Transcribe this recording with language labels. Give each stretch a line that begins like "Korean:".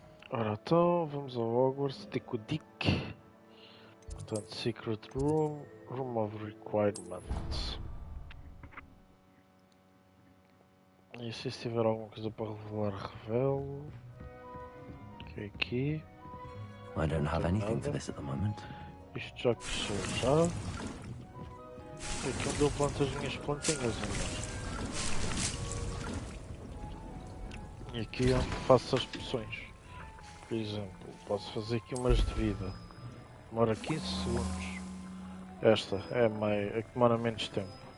Portuguese: Ora então, vamos ao Hogwarts, Tico Dick. Portanto, Secret Room, Room of Requirements. E se tiver alguma coisa para revelar, revelo. Ok, aqui.
English: I don't have anything for this at the moment.
Portuguese: Isto já cresceu já. Aqui onde eu planto as minhas plantinhas ainda. E aqui é onde faço as poções. Por exemplo, posso fazer aqui umas de vida. Demora 15 segundos. Esta é a que demora menos tempo.